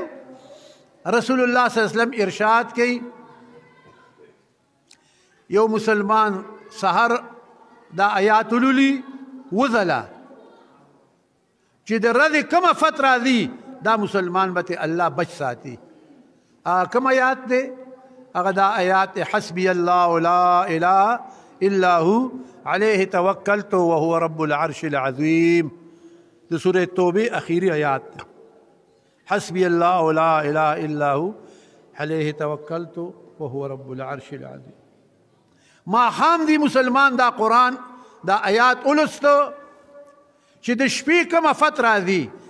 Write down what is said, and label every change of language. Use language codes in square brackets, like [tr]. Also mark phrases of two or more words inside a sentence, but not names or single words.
[ar] رسول الله صلی الله علیه وسلم [ps] ارشاد کوي یو مسلمان سحر دا آیات لولي وزله چې د ورځې کومه فتره راځي دا مسلمان به الله بچ ساتي. کوم آیات دی؟ هغه دا آیات [ar] حسبی الله لا اله الا هو علیه توکلت وهو رب العرش العظیم. [ps] د سورة توبه اخیری آیات. [ar] حسبی الله لا اله الا هو علیه توکلت وهو رب العرش العظیم. [ps] ما خام دی مسلمان دا قرآن دا آیات اولستو چې د شپې کومه فتره راځي